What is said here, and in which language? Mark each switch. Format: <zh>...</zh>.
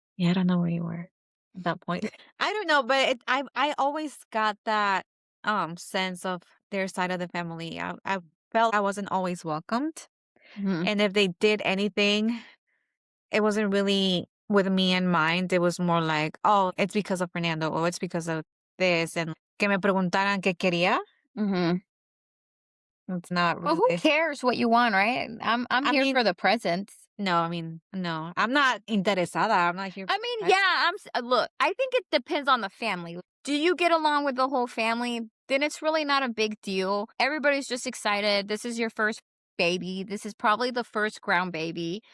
<en>Yeah, I don't know where you were at that point. I don't know, but I always got that sense of their side of the family. I felt I wasn't always welcomed. Mhm. And if they did anything, it wasn't really with me in mind. It was more like, oh, it's because of Fernando, or it's because of this.</en> <es>And que me preguntaran qué quería. Mhm.</es> <en>It's not Well, really. who cares what you want, right? I mean, for the presents. No, I mean, no. I'm not interesada. I'm not here. I mean, yeah, look, I think it depends on the family. Do you get along with the whole family? Then it's really not a big deal. Everybody's just excited. This is your first baby. This is probably the first ground baby.</en>